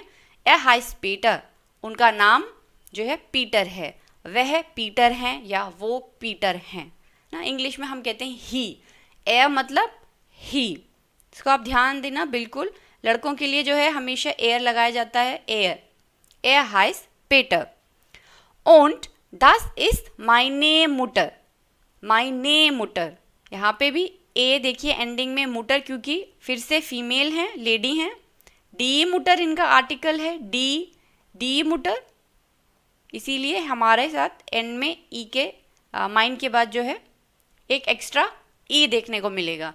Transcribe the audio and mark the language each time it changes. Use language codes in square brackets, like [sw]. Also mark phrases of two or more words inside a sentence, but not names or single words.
[de] Er heißt Peter, [hi] उनका नाम जो है पीटर है, वह पीटर हैं या वो पीटर हैं ना। इंग्लिश में हम कहते हैं ही। एयर मतलब ही, इसको आप ध्यान देना बिल्कुल। लड़कों के लिए जो है हमेशा एयर लगाया जाता है, एयर। [de] Er heißt Peter. Und das ist meine Mutter, meine Mutter। [hi] यहाँ पे भी ए देखिए एंडिंग में, मुटर क्योंकि फिर से फीमेल हैं, लेडी हैं। [de] die Mutter [hi] इनका आर्टिकल है, [de] die Mutter, [hi] इसीलिए हमारे साथ एंड में ई के माइन के बाद जो है एक एक्स्ट्रा ई देखने को मिलेगा।